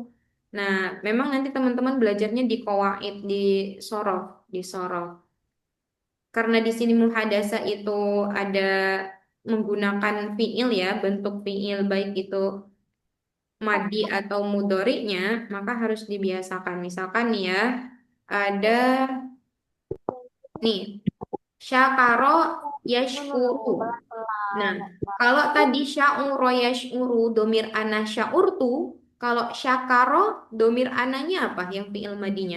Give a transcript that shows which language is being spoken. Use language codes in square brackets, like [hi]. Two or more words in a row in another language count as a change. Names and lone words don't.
[id] Nah, memang nanti teman-teman belajarnya di qawaid, di sorof. Karena di sini muhadasa itu ada menggunakan fiil ya, bentuk fiil baik itu madi atau mudhari'nya, maka harus dibiasakan. Misalkan nih ya, ada nih [ar] شكر يشكر. [id] Nah, kalau tadi [ar] شعر يشعر ضمير أنا [id] sya'urtu, kalau syakaro domir ananya apa yang fiil madinya?